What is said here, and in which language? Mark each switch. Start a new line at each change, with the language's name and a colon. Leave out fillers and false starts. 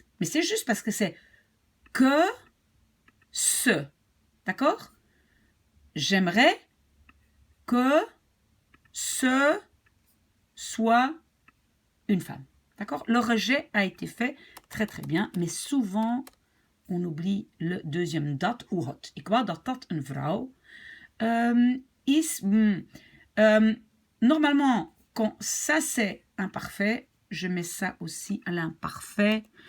French: Mais c'est juste parce que c'est que ce. D'accord? J'aimerais que ce soit une femme. D'accord? Le rejet a été fait très très bien, mais souvent on oublie le deuxième dat ou het.
Dutch: Ik wou dat dat een vrouw is.
French: Normalement, quand ça c'est imparfait, je mets ça aussi à l'imparfait.